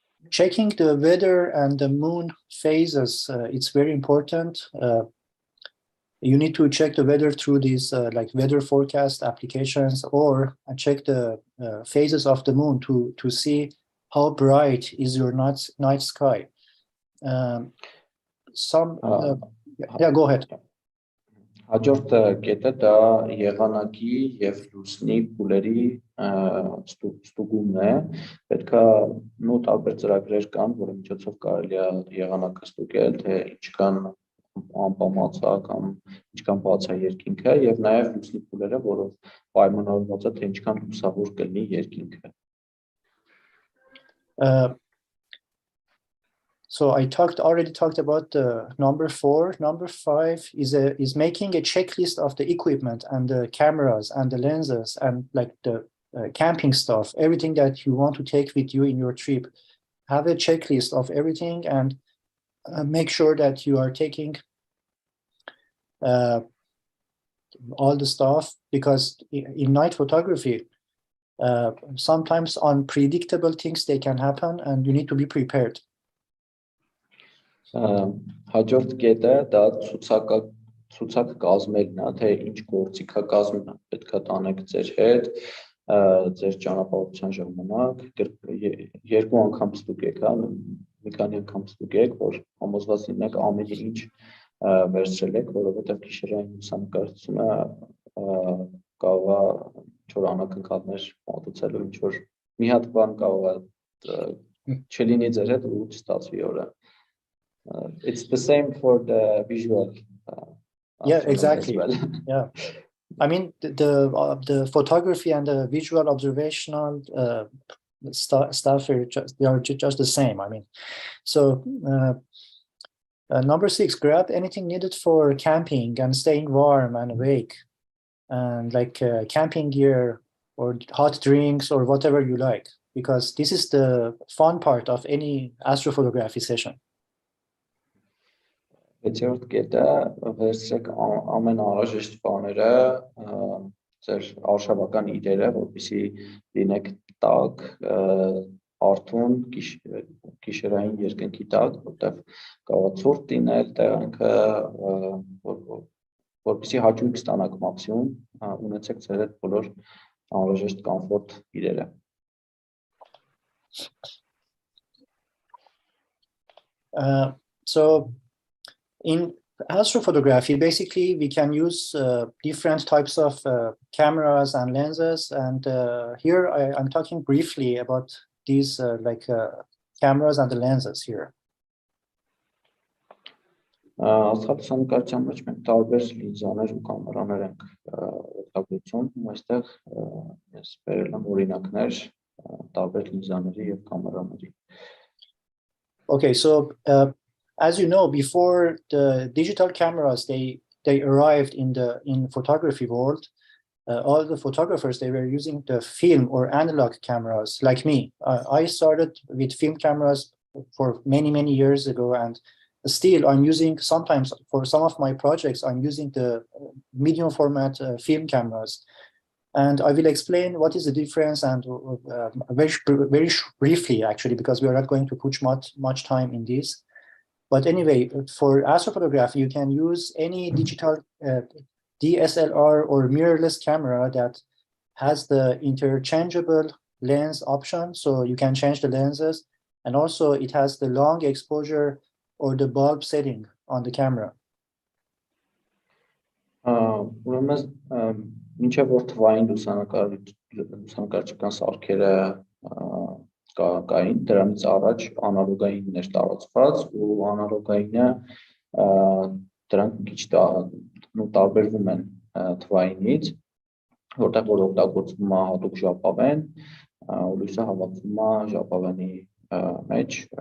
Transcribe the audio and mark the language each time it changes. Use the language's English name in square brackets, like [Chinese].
[English] Checking the weather and the moon phases, it's very important. You need to check the weather through these like weather forecast applications, or check the phases of the moon to see how bright is your night sky. Yeah, go ahead. [Armenian] Հաջորդ կետը դա եղանակի եւ լուսնի փուլերի ստուգումն է, պետքա նույն տարբեր ծրագրեր կան, որի միջոցով կարելի է եղանակը ստուգել, թե ինչքան անպամած է կամ ինչքան բաց է երկինքը եւ նաեւ լուսնի փուլերը, որով պայմանավորված է թե ինչքան լուսավոր կլինի երկինքը. [English] So I already talked about number 4. Number 5 is making a checklist of the equipment and the cameras and the lenses and like the camping stuff, everything that you want to take with you in your trip. Have a checklist of everything and make sure that you are taking all the stuff, because in night photography, sometimes unpredictable things they can happen and you need to be prepared. [Armenian] Հաջորդ կետը դա ցուցակ կազմելն է, թե ինչ գործիք է կազմում պետքա տանեք ձեր հետ, ձեր ճանապարհորդության ժամանակ, երկու անգամ ստուգեք, մի քանի անգամ ստուգեք, որ համոզված լինեք ամեն ինչ վերցրել եք, որովհետև գիշերային լուսանկարչությունը կարող է ինչ-որ անակնկալներ մատուցելու, ինչ-որ մի հատ բան կարող է չլինի ձեր հետ ու չստացվի օրը. [English] It's the same for the visual. Yeah, exactly. Well. Yeah, I mean the photography and the visual observational stuff they are just the same. I mean, so number 6, grab anything needed for camping and staying warm and awake, and like camping gear or hot drinks or whatever you like, because this is the fun part of any astrophotography session. [Armenian] Հետևորդ կետը վերցրեք ամեն անհրաժեշտ բաները, ձեր արշավական իրերը, որպեսզի լինեք տաք, արթուն, գիշերային երկնքի տակ, որտեղ կարող է ցուրտ լինել տեղանքը, որպեսզի հաճույք ստանաք մաքսիմում, ունեցեք ձեր հետ բոլոր անհրաժեշտ կոմֆորտ իրերը. [English] So in astrophotography, basically, we can use different types of cameras and lenses. And here I'm talking briefly about these cameras and the lenses here. [Armenian] Աստղալուսանկարչության մեջ մենք տարբեր լինզաներ ու կամերաներ ենք օգտագործում, այստեղ ես բերել եմ օրինակներ տարբեր լինզաների եւ կամերաների. [English] Okay, so as you know, before the digital cameras they arrived in photography world, all the photographers, they were using the film or analog cameras like me. I started with film cameras for many years ago, and still I'm using, sometimes for some of my projects, I'm using the medium format film cameras. And I will explain what is the difference, and very briefly, actually, because we are not going to put much time in this. But anyway, for astrophotography, you can use any digital DSLR or mirrorless camera that has the interchangeable lens option, so you can change the lenses, and also it has the long exposure or the bulb setting on the camera. [Armenian] Մինչև որ թվային լուսանկարչական սարքերը կային, դրանից առաջ անալոգային էր տարածված, ու անալոգայինը դրանք մի քիչ տարբերվում են թվայինից, որտեղ որ օգտագործվում է հատուկ ժապավեն, ու լույսը հավաքվում է ժապավենի մեջ,